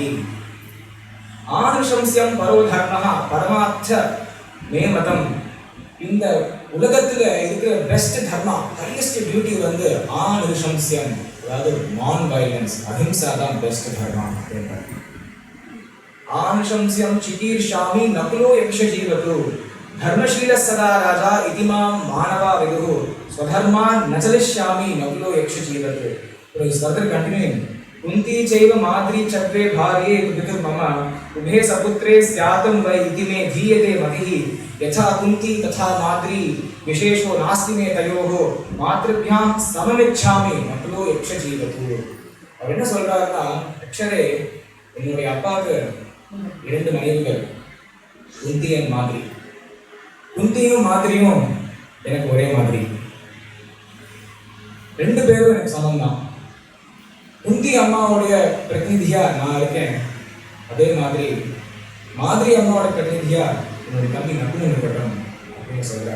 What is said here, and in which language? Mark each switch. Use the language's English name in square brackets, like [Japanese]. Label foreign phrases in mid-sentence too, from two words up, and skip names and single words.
[Sanskrit] आनुशंस्यं परो धर्मः परमार्थ मे मतम्. [Tamil] இந்த உலகத்துல இருக்கிற [English] best dharma, highest beauty [Tamil] வந்து ஆனுஷம்ஸ்யம், அதாவது [English] non violence, [Tamil] அஹிம்சா தான் [English] best dharma. [Sanskrit] आनुशंस्यं चिकीर्षामि नकुलो यक्ष जीवतु धर्मशील सदा राजा इतिमाम मानवा विदुः स्वधर्मान् न चलिष्यामि नकुलो यक्ष जीवते. [English] So is further continuing. [Sanskrit] कुंती चैव माद्री चक्रे भार्ये पितुः मम उभे सपुत्रे स्यातं वै इति मे धीयते मतिः यथा कुंती तथा माद्री विशेषो नास्ति मे तयोः मातृभ्यां सममिच्छामि नकुलो यक्ष जीवतु. [Tamil] அவர் என்ன சொல்றாருன்னா, யக்ஷரே, என்னுடைய அப்பாவுக்கு 2 மனைவிகள், குந்தி and மாதிரி. குந்தியும் மாதிரியும் எனக்கு ஒரே மாதிரி. ரெண்டு பேரும் எனக்கு சமம் தான். குந்தி அம்மாவுடைய பிரதிநிதியா நான் இருக்கேன், அதே மாதிரி மாதிரி அம்மாவோட பிரதிநிதியா என்னுடைய தம்பி நகுலன் இருக்கட்டும் அப்படின்னு சொல்றாரு.